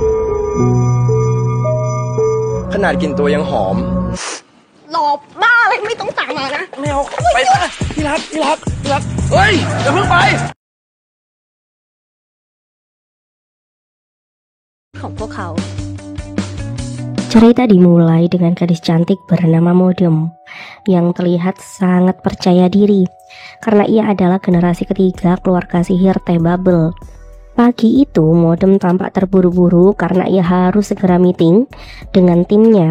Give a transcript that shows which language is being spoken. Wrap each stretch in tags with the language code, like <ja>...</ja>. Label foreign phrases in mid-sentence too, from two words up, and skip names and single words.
<th>ขนาดกลิ่นตัวยังหอม หลบบ้าอะไรไม่ต้องตามมานะ ไม่เอาไปซะที่รักเฮ้ยอย่าเพิ่งไป ของพวกเขา</th> <id>Cerita dimulai dengan gadis cantik bernama Modem yang terlihat sangat percaya diri karena ia adalah generasi ketiga keluarga sihir T-Bubble. Pagi itu Modem tampak terburu-buru karena ia harus segera meeting dengan timnya.</id>